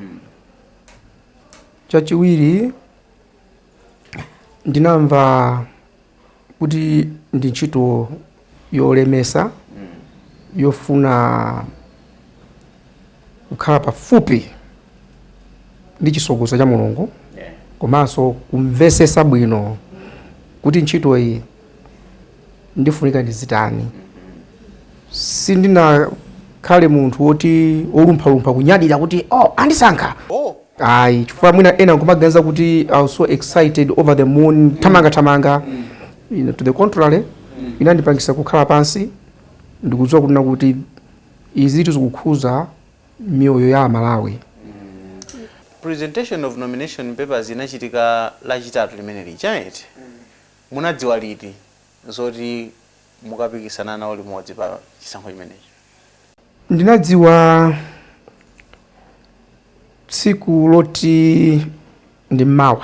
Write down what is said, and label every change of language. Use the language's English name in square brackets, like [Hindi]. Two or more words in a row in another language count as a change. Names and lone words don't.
[Nyanja] Chachiwiri ndinamva kuti ndi ntchito yolemesa yofuna kukhala pafupi ndi chisokozo cha Mulungu komanso kumvesesa bwino kuti ntchito iyi ndifunika ndizitani. Sindinakhale munthu woti olumphalumpha kunyadira kuti andisankha. Ayi, chifukwa mwina ena nkumaganiza kuti [English] I was so excited over the moon, [Nyanja] tamanga [English] to the contrary, [Nyanja] inandipangisa kukhala pansi ndikudziwa kunena kuti izi zikukhuza mioyo ya Malawi. [English] Presentation of nomination papers [Nyanja] inachitika lachitatu limene lichaiti. Munadziwa liti zoti mukapikisana nawo limodzi pa chisankho chimenechi? Ndinadziwa tsiku loti ndi mawa.